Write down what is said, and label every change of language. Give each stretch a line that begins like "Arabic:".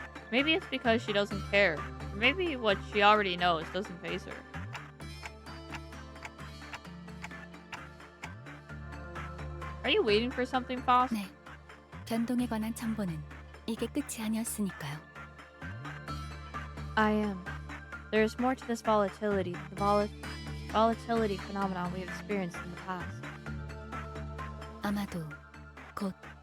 English: Maybe it's because she doesn't care. Or maybe what she already knows doesn't faze her. Are you waiting for something, Faust?
Korean: 네. 변동에 관한 첨보는 이게 끝이 아니었으니까요.
English: I am. There is more to this volatility, the volatility phenomenon we have experienced in the past.
Korean: 아마도 곧